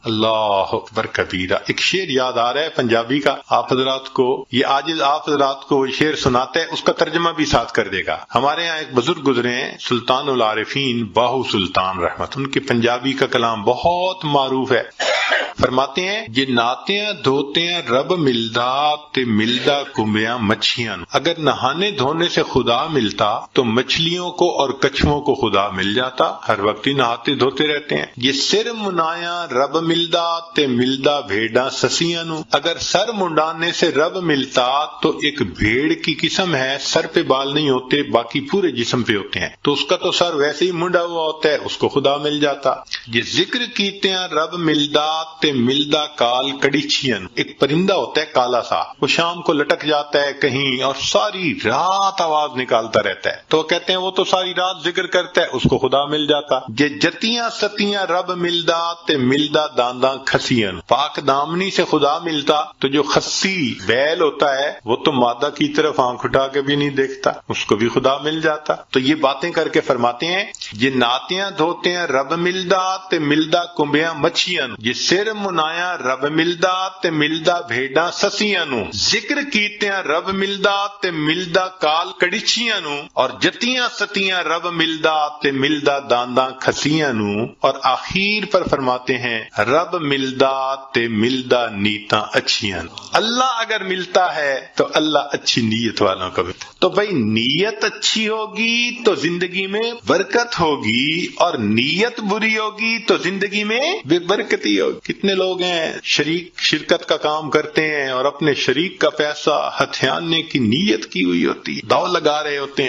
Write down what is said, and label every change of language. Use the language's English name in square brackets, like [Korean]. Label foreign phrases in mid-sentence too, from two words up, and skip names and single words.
[Arabic] اللہ اکبر کبیرہ۔ [Urdu] ایک شعر یاد آ رہا ہے پنجابی کا، آپ حضرات کو یہ عاجز آپ حضرات کو شعر سناتا ہے، اس کا ترجمہ بھی ساتھ کر دے گا۔ ہمارے یہاں ایک بزرگ گزرے ہیں سلطان العارفین باہو سلطان رحمت، ان کے پنجابی کا کلام بہت معروف ہے۔ فرماتے ہیں [Punjabi] جے ناتیاں دھوتیاں رب ملدا تے ملدا کمبیاں مچھیاں۔ [Urdu] اگر نہانے دھونے سے خدا ملتا تو مچھلیوں کو اور کچھووں کو خدا مل جاتا، ہر وقت ہی نہاتے دھوتے رہتے ہیں۔ [Punjabi] یہ سر منایا رب ملدا تے ملدا بھیڑاں سسیاں نو۔ [Urdu] اگر سر منڈانے سے رب ملتا تو ایک بھیڑ کی قسم ہے، سر پہ بال نہیں ہوتے باقی پورے جسم پہ ہوتے ہیں، تو اس کا تو سر ویسے ہی منڈا ہوا ہوتا ہے، اس کو خدا مل جاتا۔ [Punjabi] یہ ذکر کیتے ہیں رب ملدا تے ملدا کال کڑیچھیاں۔ [Urdu] ایک پرندہ ہوتا ہے کالا سا، وہ شام کو لٹک جاتا ہے کہیں اور ساری رات آواز نکالتا رہتا ہے، تو کہتے ہیں وہ تو ساری رات ذکر کرتا ہے، اس کو خدا مل جاتا۔ [Punjabi] یہ جتیاں ستیاں رب ملدا تے ملدا دانداں کھسیاں۔ [Urdu] پاک دامنی سے خدا ملتا تو جو خسی بیل ہوتا ہے وہ تو مادہ کی طرف آنکھ اٹھا کے بھی نہیں دیکھتا، اس کو بھی خدا مل جاتا۔ تو یہ باتیں کر کے فرماتے ہیں [Punjabi] یہ ناتیاں دھوتے ہیں رب ملدا تے ملدا کمبیاں مچھیاں۔ یہ سر منایا رب ملدا تے ملدا بھیڈاں سسیاں نو، ذکر کیتیاں رب ملدا تے ملدا کال کڑچیاں نو، اور جتیاں ستیاں رب ملدا تے ملدا دانداں کھسیاں نو، [Urdu] اور آخر پر فرماتے ہیں [Punjabi] رب ملدا تے ملدا نیتاں اچھیاں نو۔ [Urdu] اللہ اگر ملتا ہے تو اللہ اچھی نیت والوں کو ملتا۔ تو بھائی نیت اچھی ہوگی تو زندگی میں برکت ہوگی، اور نیت بری ہوگی تو زندگی میں بے برکتی ہوگی۔ کتنے لوگ ہیں شرکت کا کام کرتے ہیں اور اپنے شریک کا پیسہ ہتھیانے کی نیت کی ہوئی ہوتی ہے، داؤ لگا رہے ہوتے ہیں۔